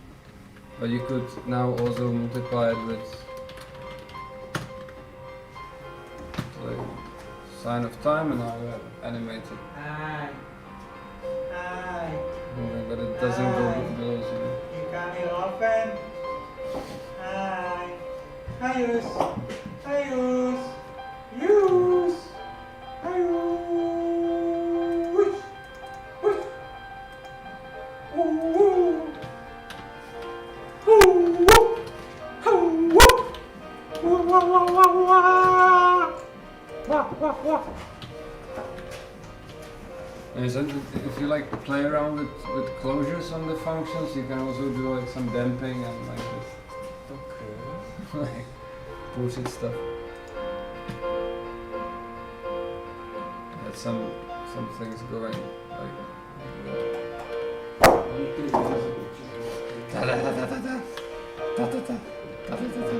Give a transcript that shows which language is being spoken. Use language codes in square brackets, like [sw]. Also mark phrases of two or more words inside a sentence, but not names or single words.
[en] But you could now also multiply it with like sign of time, and now you have animated Hi. Hi. moving, but it doesn't go below 0. You come here often? Hi. Hi, Yus. Hi, Yus. Yus. Hi, Yus. Whoosh. Ooh. Ooh. Ooh. Ooh. Wah, wah, wah, wah, wah. Wah, wah, wah. And so if you like play around with closures on the functions, you can also do like some damping and like this. Okay. Like bullshit stuff. Had some things going like da da da da da da da da da da da da